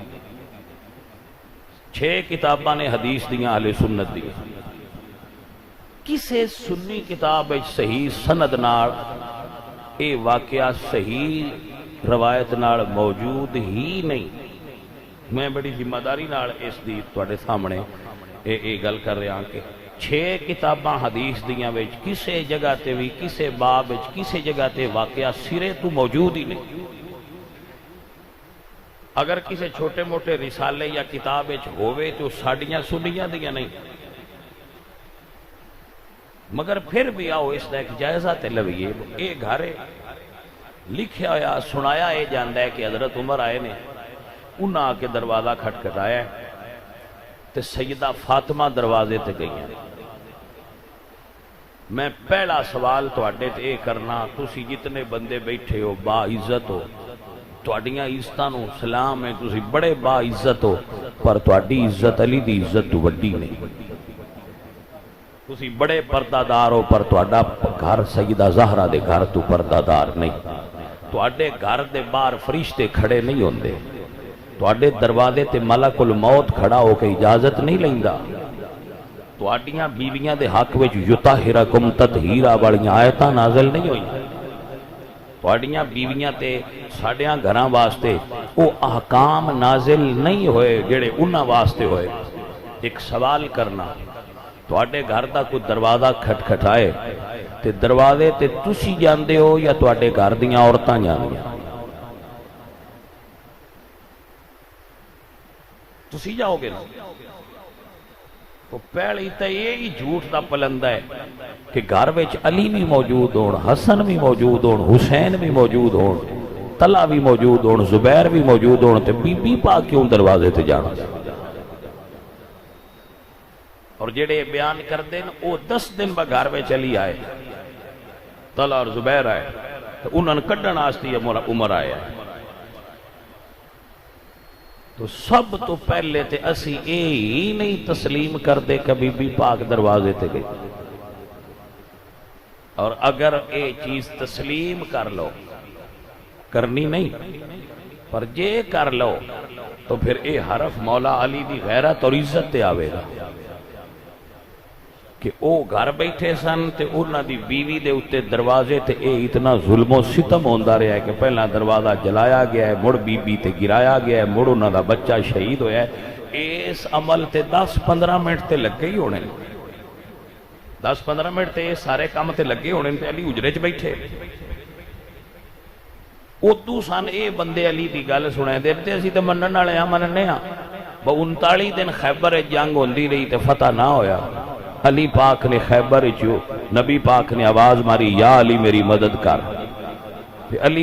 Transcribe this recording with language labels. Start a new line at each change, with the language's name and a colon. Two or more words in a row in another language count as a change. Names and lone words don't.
Punjabi: 6 کتاباں نے حدیث دیاں اہل سنت دی، کسے سنی کتاب وچ صحیح سند نال اے واقعہ صحیح روایت نال موجود ہی نہیں۔ میں بڑی ذمہ داری نال اس دی تواڈے سامنے اے گل کر رہا ہوں کہ 6 کتاباں حدیث دیاں وچ کسے جگہ تے بھی کسے باب وچ کسے جگہ تے واقعہ سرے تو موجود ہی نہیں۔ اگر کسے چھوٹے موٹے رسالے یا کتاب وچ ہووے تو ساڈیاں سنیاں دیاں نہیں، مگر پھر بھی آؤ اس دا ایک جائزہ تے لویے۔ اے گھر لکھیا ہویا سنایا اے جاندا ہے کہ حضرت عمر آئے نے، انہاں آ کے دروازہ کھٹکھٹایا ہے تے سیدہ فاطمہ دروازے تے گئی ہیں۔ میں پہلا سوال تواڈے تے اے کرنا، تسی جتنے بندے بیٹھے ہو با عزت ہو، تواڈیاں عزتاں نو سلام ہے، تسی بڑے با عزت ہو، پر تواڈی عزت علی دی عزت تو وڈی نہیں۔ تسی بڑے پردہ دار ہو، پر تواڈا گھر سیدہ زہرا دے گھر تو پردہ دار نہیں۔ تواڈے گھر دے باہر فرشتے کھڑے نہیں ہوندے، تواڈے دروازے تے ملک الموت کھڑا ہو کے اجازت نہیں لیندا۔ تواڈیاں بیویاں دے حق وچ
Arabic: یطہرکم تطہیرا
Punjabi: والیاں آیتاں نازل نہیں ہوئیں۔ تواڈیاں بیویاں تے ساڈیاں گھراں واسطے او احکام نازل نہیں ہوئے جڑے انہاں واسطے ہوئے۔ ایک سوال کرنا، تواڈے گھر دا کوئی دروازہ کھٹکھٹائے تے دروازے تے تسی جاندے ہو یا تواڈے گھر دیاں عورتاں جاندیاں؟ تسی جاؤ گے نا؟ تو پہلی تے یہی جھوٹ دا پلندہ ہے کہ گھر وچ علی بھی موجود ہون، حسن بھی موجود ہون، حسین بھی موجود ہون، طلحہ بھی موجود ہون، زبیر بھی موجود ہون، تے بی بی پاک کیوں دروازے تے جانا؟ اور جڑے بیان کر دین او 10 دن با گھر وچ چلی آئے، طلحہ اور زبیر آئے تو انہوں نے کڈن واسطے عمر آیا ہے۔ تو سب تو پہلے تے اسی اے ہی نہیں تسلیم کر دے کہ بی بی پاک دروازے تے گئی، اور اگر اے چیز تسلیم کر لو، کرنی نہیں پر جے کر لو تو پھر اے حرف مولا علی دی غیرت اور عزت تے آوے گا کہ او گھر بیٹھے سن تے انہاں دی بیوی دے اتے دروازے تے اے اتنا ظلم و ستم ہوندا رہا ہے کہ پہلا دروازہ جلایا گیا ہے، مڑ بی بی تے گرایا گیا ہے، مڑ انہاں دا بچہ شہید ہویا ہے۔ اس عمل تے 10-15 منٹ تے لگے ہی ہونے، 10-15 منٹ تے سارے کام تے لگے ہونے تے علی اجرے چ بیٹھے۔ ادو سن اے بندے علی دی گل سنے دے تے اسی تے منن والے ہاں، مننے ہاں۔ 39 دن خیبر جنگ ہوندی رہی تے فتح نہ ہویا۔ علی پاک نے خیبر جو نبی پاک نے آواز ماری، یا علی میری مدد کر۔